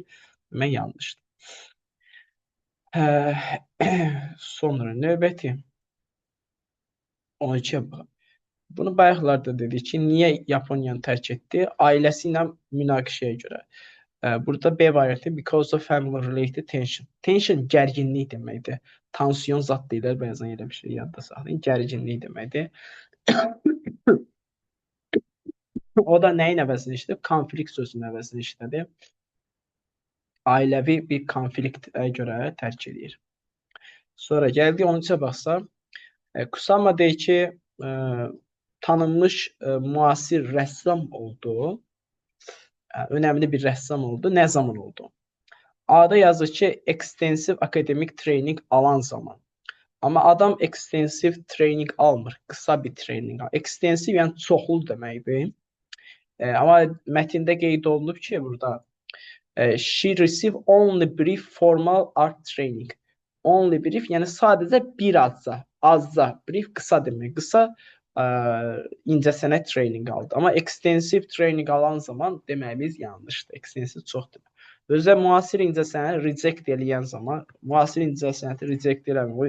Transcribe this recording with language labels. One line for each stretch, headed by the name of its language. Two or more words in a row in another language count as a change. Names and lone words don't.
Azerbaijani: Demək yanlışdır. Sonra növbəti 12-yə baxın. Bunu bayaqlarda dedik ki, niyə Yaponiyanı tərk etdi? Ailəsi ilə münaqişəyə görə. Burada B variantı
English: because of family related tension.
Azerbaijani: Tension gərginlik deməkdir. Tansiyon zad deyirlər, bəzən elə bir şey yadda saxlayın. Gərginlik deməkdir. O da nəyin əvəzini işlədir? Konflikt sözünün əvəzini işlədir. Ailəvi bir konfliktə görə tərk edir. Sonra gəldi 13-ə baxsa, Kusama deyir ki, tanınmış müasir rəssam oldu. Önəmli bir rəssam oldu. Nə zaman oldu? A-da yazır ki,
English: extensive academic training
Azerbaijani: alan zaman. Amma adam
English: extensive training
Azerbaijani: almır. Qısa bir training alır. Extensive yəni çoxlu deməkdir. Amma mətndə qeyd olunub ki, burada
English: she received only brief formal art training. Only brief
Azerbaijani: yəni sadəcə bir azca. Brief qısa demək. Qısa incəsənət training aldı. Amma extensive training alan zaman deməyimiz yanlışdır. Extensive çox demək. Özə müasir incəsənəti reject eləyən zaman, müasir incəsənəti reject eləmir.